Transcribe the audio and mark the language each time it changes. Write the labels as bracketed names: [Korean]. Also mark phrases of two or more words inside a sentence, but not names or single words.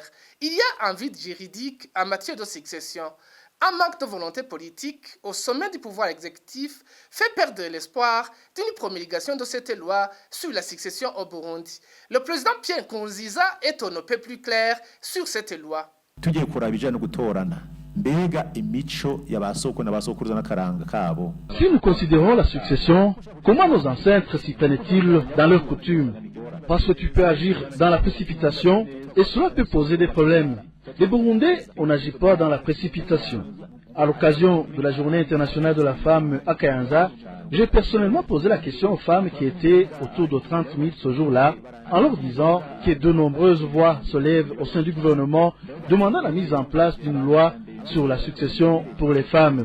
[French] Il y a un vide juridique en matière de succession. Un manque de volonté politique au sommet du pouvoir exécutif fait perdre l'espoir d'une promulgation de cette loi sur la succession au Burundi. Le président Pierre Nkurunziza est un peu plus clair sur cette loi. [Rundi] Tugiye kuraba ibijanye no gutorana mbega imico y'abasoko n'abasokuruza n'akaranga kabo. [French] Si nous considérons la succession, comment nos ancêtres s'y prenaient-ils dans leurs coutumes? Parce que tu peux agir dans la précipitation et cela peut poser des problèmes. Les Burundais, on n'agit pas dans la précipitation. À l'occasion de la Journée internationale de la femme à Kayanza, j'ai personnellement posé la question aux femmes qui étaient autour de 30 000 ce jour-là, en leur disant que de nombreuses voix se lèvent au sein du gouvernement demandant la mise en place d'une loi sur la succession pour les femmes.